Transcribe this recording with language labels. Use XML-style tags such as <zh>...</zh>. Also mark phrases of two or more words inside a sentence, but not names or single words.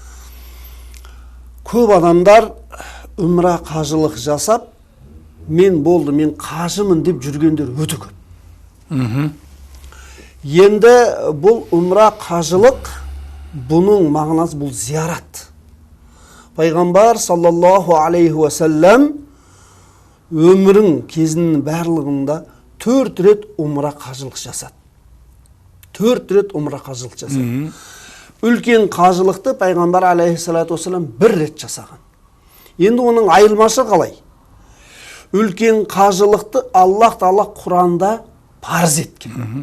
<kk>Көп адамдар умра қажылық жасап, мен болды, мен қажымын деп жүргендер өте көп. Енді бұл умра қажылық, бұның мағынасы бұл зиярат. Пайғамбар</kk> <ar>صلى الله عليه وسلم</ar> <kk>өмірің кезінің барлығында 4 рет умра қажылық жасады. 4 рет умра қажылық жасады. Үлкен қажылықты Пайғамбар</kk> <ar>عليه الصلاة والسلام</ar> <kk>1 рет жасаған. Енді оның айырмашылығы қалай? Үлкен қажылықты Аллах Тағала Құранда парыз еткен.</kk>